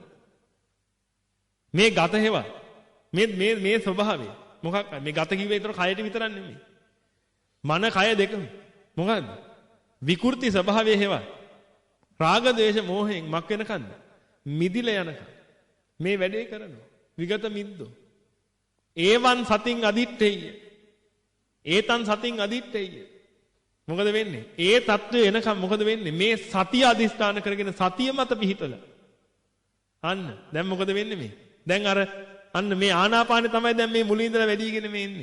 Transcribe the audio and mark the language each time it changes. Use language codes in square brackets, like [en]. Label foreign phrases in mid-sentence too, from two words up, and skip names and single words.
[si] මේ ගත හේවා. මේ ස්වභාවය. මොකක් මේ ගත කිව්වේ ඒතර කයට විතරක් නෙමෙයි. මන කය දෙකම. මොකද්ද? විකෘති ස්වභාවය හේවා. රාග දේශ මොහෙන් මක් වෙනකන්ද? මිදිලා යනකම්. මේ වැඩේ කරනවා. [pi] විගත මිද්දෝ. ඒවන් සතින් අදිත්තේය. ඒතන් සතින් අදිත්තේය. [si] මොකද වෙන්නේ? ඒ தত্ত্বය එනකම් මොකද වෙන්නේ? මේ සතිය අදිස්ථාන කරගෙන සතිය මත පිහිටලා. අන්න දැන් මොකද වෙන්නේ මේ? දැන් අන්න මේ ආනාපානෙ තමයි දැන් මේ මුලින් ඉඳලා වැඩිගෙන මේ එන්නේ.